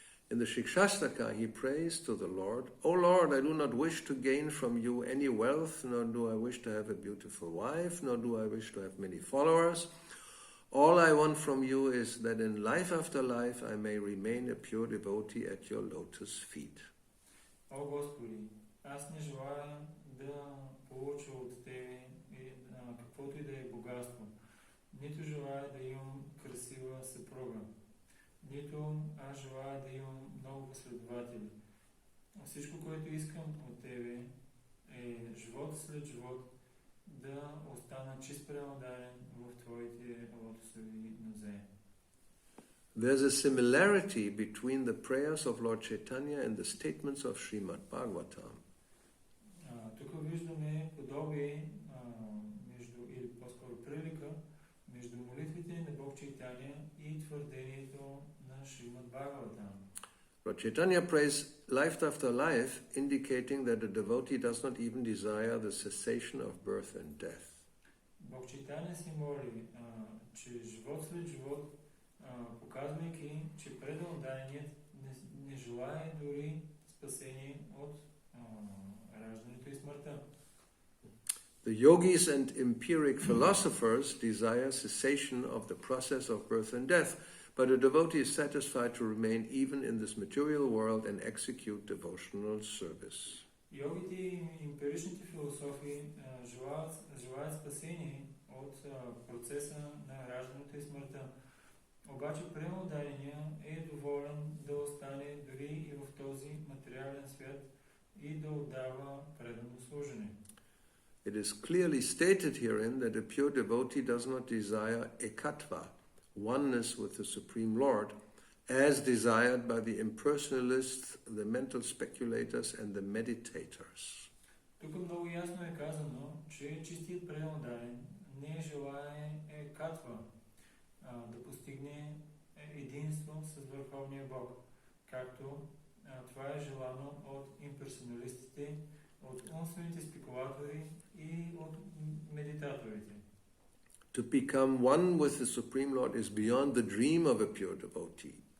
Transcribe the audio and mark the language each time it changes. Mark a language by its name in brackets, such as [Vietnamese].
[English] In the Shikshastaka, he prays to the Lord, O Lord, I do not wish to gain from you any wealth, nor do I wish to have a beautiful wife, nor do I wish to have many followers. All I want from you is that in life after life I may remain a pure devotee at your lotus feet. [Bulgarian] О Господи, аз не желая да получа от Тебе каквото и да е богатство. Нито желая да имам красива съпруга. Нито аз желая да имам много последователи. Всичко, което искам от тебе е живот след живот да остана чист преотдаден в твоите лотосови нозе. [English] There's a similarity between the prayers of Lord Chaitanya and the statements of Srimad Bhagavatam. [Bulgarian] Тук виждаме подобие или по-скоро прилика между молитвите на Бог Чайтания и твърдението на Шримад Бхагаватам. [English] Lord Chaitanya prays life after life, indicating that a devotee does not even desire the cessation of birth and death. [Bulgarian] Бог Чайтания се моли, че живот след живот, показвайки, че преданният не желае дори спасение от раждането и смъртта. [English] The yogis and empiric philosophers desire cessation of the process of birth and death, but a devotee is satisfied to remain even in this material world and execute devotional service. [Bulgarian] Йогите и емпиричните философи желаят спасение от процеса на раждането и смъртта. Обаче преотдадения е доволен да остане дори и в този материален свят и да отдава предано служене. [English] It is clearly stated herein that a pure devotee does not desire ekatva, oneness with the Supreme Lord, as desired by the impersonalists, the mental speculators and the meditators. [Bulgarian] Тук много ясно е казано, че чистият преотдаден не желае екатва, да постигне единство с Върховния Бог, както това е желано от имперсоналистите, от умствените спекулатори и от медитаторите. [English] To become one with the Supreme Lord is beyond the dream of a pure devotee.